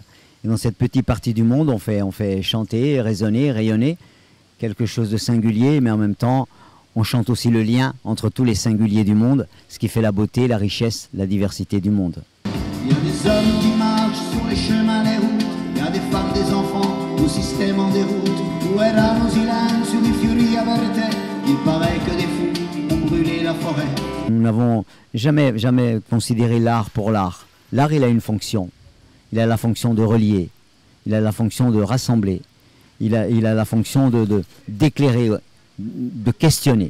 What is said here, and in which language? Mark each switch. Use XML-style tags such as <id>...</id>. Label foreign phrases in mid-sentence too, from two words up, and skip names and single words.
<fr>Et dans cette petite partie du monde, on fait chanter, résonner, rayonner quelque chose de singulier, mais en même temps, on chante aussi le lien entre tous les singuliers du monde, ce qui fait la beauté, la richesse, la diversité du monde. Il y a des hommes qui marchent sur les chemins, les routes, il y a des femmes, des enfants, au système en déroute. Où</fr> <it>erano silenzio di fiori aperte,</it> <fr>il paraît que des fous ont brûlé la forêt. Nous n'avons jamais considéré l'art pour l'art. L'art, il a une fonction. Il a la fonction de relier, il a la fonction de rassembler, il a la fonction d'éclairer, de questionner.</fr>